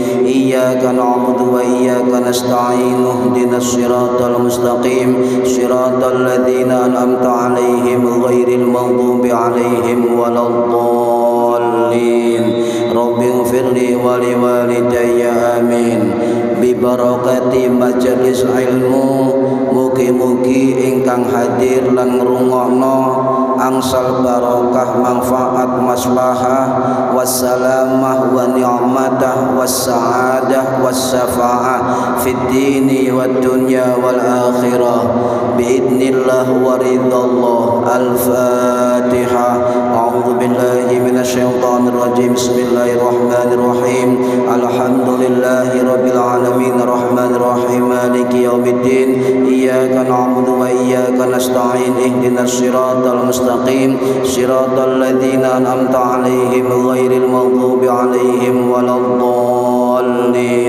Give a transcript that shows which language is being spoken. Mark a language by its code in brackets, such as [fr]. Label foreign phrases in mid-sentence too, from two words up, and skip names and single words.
[ar] إياك نعبد وإياك نستعين. اهدنا الصراط المستقيم صراط الذين أنعمت عليهم غير المغضوب عليهم ولا الضالين. رب اغفر لي ولوالدي آمين. ببركة [jv] majelis ilmu, mugi-mugi ingkang hadir lan ngrungokno angsal barokah manfaat maslahah [ar] والسلامة والنعمة والسعادة والشفاعة في الدين والدنيا والآخرة بإذن الله ورضا الله. Al-Fatihah. أعوذ بالله من الشيطان الرجيم. بسم الله الرحمن الرحيم. الحمد لله رب العالمين الرحمن الرحيم مالك يوم الدين. إياك نعبد وإياك نستعين. اهدنا الصراط المستقيم صراط الذين أنعمت عليهم غير المغضوب عليهم ولا الضالين.